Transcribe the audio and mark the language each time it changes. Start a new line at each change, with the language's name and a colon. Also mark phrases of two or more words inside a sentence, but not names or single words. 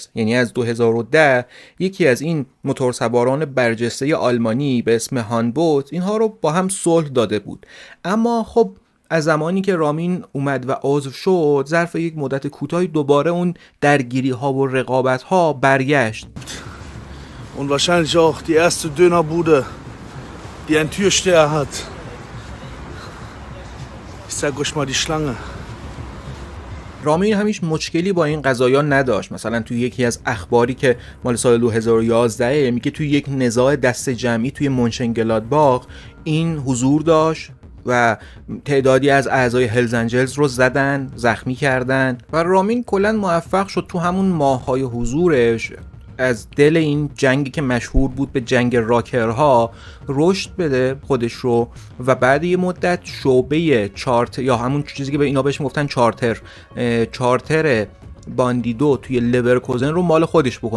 Persian: یعنی از 2010 یکی از این موتورسواران برجسته آلمانی به اسم هانبوت اینها رو با هم صلح داده بود. اما خب از زمانی که رامین اومد و عضو شد، ظرف یک مدت کوتاهی دوباره اون درگیری ها و رقابت ها برگشت.
German: Und wahrscheinlich auch die erste Dönerbude, die einen Türsteher hat. Ich sag euch mal die Schlange.
Persian: رامین همیش مشکلی با این قضایا نداشت. مثلا توی یکی از اخباری که مال سال 2011 میگه توی یک نزاع دست جمعی توی مونشنگلادباخ این حضور داشت و تعدادی از اعضای هلز انجلز رو زدن، زخمی کردن و رامین کلاً موفق شد تو همون ماه‌های حضورش از دل این جنگی که مشهور بود به جنگ راکرها رشد بده خودش رو و بعد یه مدت شعبه چارتر یا همون چیزی که به اینا بهش میگفتن چارتر باندیدو توی لورکوزن رو مال خودش بکنه.